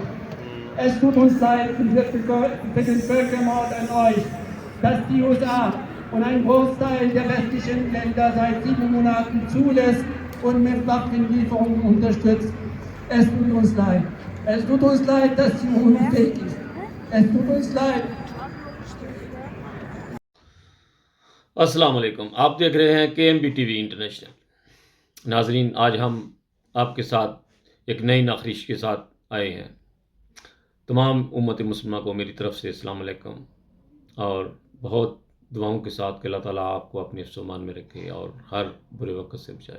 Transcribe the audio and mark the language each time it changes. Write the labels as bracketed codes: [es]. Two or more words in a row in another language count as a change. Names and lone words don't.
[de] Es tut uns leid für den Völkermord an euch, dass die USA und ein Großteil der westlichen Länder seit 7 Monaten zulässt und mit Waffenlieferungen unterstützt. Es tut uns leid. Es tut uns leid, dass die unfähig ist. Es tut uns leid. [ur] السلام علیکم، آپ دیکھ رہے ہیں KMBTV انٹرنیشنل۔ ناظرین، آج ہم آپ کے ساتھ ایک نئی ناخواست کے ساتھ آئے ہیں۔ تمام امت مسلمہ کو میری طرف سے السلام علیکم، اور بہت دعاؤں کے ساتھ کہ اللہ تعالیٰ آپ کو اپنے حفظ و امان میں رکھے اور ہر برے وقت سے بچائے۔